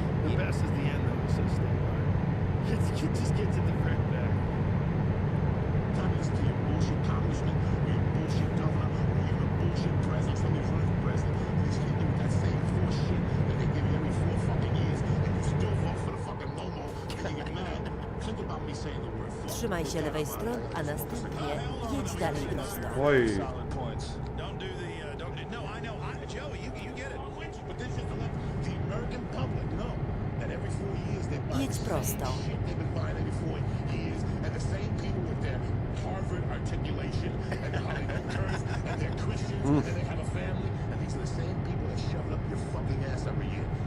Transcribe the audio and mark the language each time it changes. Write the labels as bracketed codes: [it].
[en] The best is the end, though. It's so stupid. It just gets in the very back. Happens to your bullshit congressman, or your bullshit governor, or you're a bullshit president, somebody's running for president, and he's hitting you with that same force shit that they give you every 4 fucking years, and you still vote for the fucking Momo, and you get mad. Think about me saying the word fuck. [pl] Trzymaj się lewej strony, a następnie jedź dalej prosto. Oj, [en] Solid points. Don't do the, no, I know, Joey, you get it. But this is the American public, no. And every 4 years they buy [pl] Jedź [en] the same [pl] prosto. [en] shit they've been buying every 4 years, and the same people with their Harvard articulation and the Hollywood curse, and they're Christians, and they have a family, and these are the same people that shove it up your fucking ass every year.